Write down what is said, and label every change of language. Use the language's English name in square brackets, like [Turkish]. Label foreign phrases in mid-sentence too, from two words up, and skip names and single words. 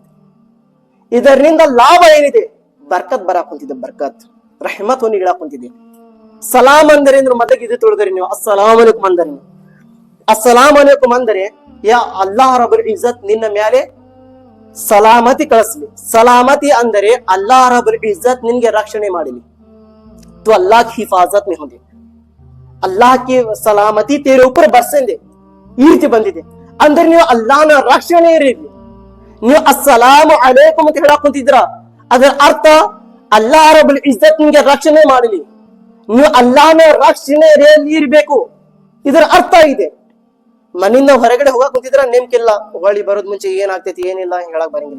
[Kannada] ಇದರಿಂದ ಲಾಭ ಏನಿದೆ, ಬರ್ಕತ್ ಬರಾಕ್ ಕುಂತಿದೆ, ಬರ್ಕತ್ ರಹಮತ್ ಹೊಂದಿ ಇಳಾಕ್ ಕುಂತಿದೆ. ಸಲಾಂ ಅಂದರೆ ಮೊದಲಿಗೆ ಇದು ತೊಳೆದ್ರಿ ನೀವು, [Arabic] السلام عليكم [Kannada] ಅಂದರೆ, [Arabic] السلام عليكم [Kannada] ಅಂದರೆ [Arabic] يا الله رب العزة [Kannada] ನಿನ್ನ ಮೇಲೆ ಸಲಾಮತಿ ಕಳಿಸ್ಲಿ. ಸಲಾಮತಿ ಅಂದರೆ [Arabic] الله رب العزة [Kannada] ನಿನ್ಗೆ ರಕ್ಷಣೆ ಮಾಡಲಿ. [Urdu] تو اللہ کی حفاظت میں ہوں گے، اللہ کی سلامتی تیرے اوپر برسیں گے, [Kannada] ಈ ರೀತಿ ಬಂದಿದೆ. ಅಂದ್ರೆ ನೀವು ಅಲ್ಲಾಹನ ರಕ್ಷಣೆ ಇರಲಿ. ನೀವು [Arabic] السلام عليكم [Kannada] ಅಂತ ಹೇಳಕ್ ಕುಂತಿದ್ರ, ಅದರ ಅರ್ಥ [Arabic] الله رب العزة [Kannada] ನಿಮಗೆ ರಕ್ಷಣೆ ಮಾಡಲಿ, ನೀವು ಅಲ್ಲಾಹನ ರಕ್ಷಣೆಯಲ್ಲಿ ಇರ್ಬೇಕು, ಇದರ ಅರ್ಥ ಇದೆ. ಮನೆಯಿಂದ ಹೊರಗಡೆ ಹೋಗಕ್ ಕುಂತಿದ್ರ ನೇಮ್ಕಿಲ್ಲ, ಹೊಳಿ ಬರೋದ್ ಮುಂಚೆ ಏನಾಗ್ತೈತಿ ಏನಿಲ್ಲ ಹೇಳಕ್ ಬರಂಗಿಲ್ಲ.